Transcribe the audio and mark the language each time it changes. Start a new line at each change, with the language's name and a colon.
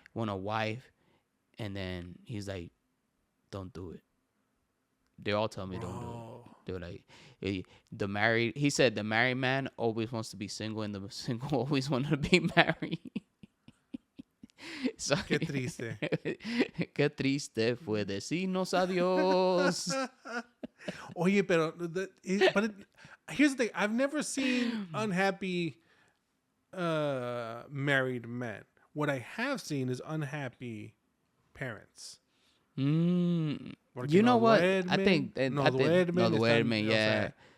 English: Want a wife, and then he's like, don't do it. They all tell me don't do it. They're like, he said the married man always wants to be single and the single always want to be married. So,
Spanish: Qué triste. Qué triste fue decirnos adiós.
English: Oye, but here's the thing. I've never seen unhappy married men. What I have seen is unhappy parents. You know what? I think
Spanish: no duermen,
English: yeah.